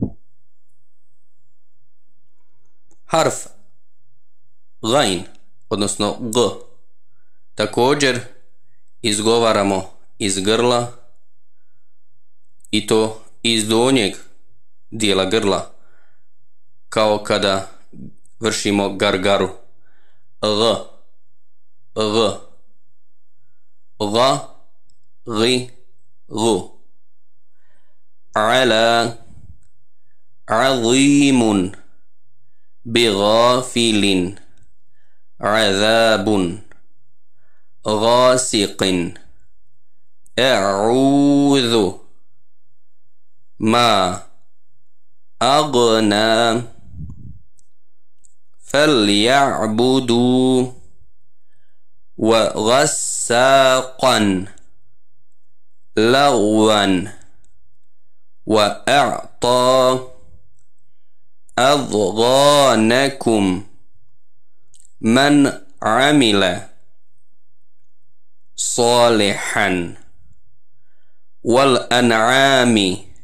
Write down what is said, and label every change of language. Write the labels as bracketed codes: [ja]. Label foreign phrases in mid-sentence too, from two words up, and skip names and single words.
[bs] Harf gain, odnosno g, također izgovaramo iz grla, i to iz donjeg dijela grla, kao kada vršimo gargaru. G, g, ga, gi, gu. [ar] ألا، عظيم، بغافلين، عذاب, غاسق، أعوذ، ما أغنى، فليعبدوا، وغساقا، لغوا, وأعطى, أضغانكم من عمل صالحا والأنعام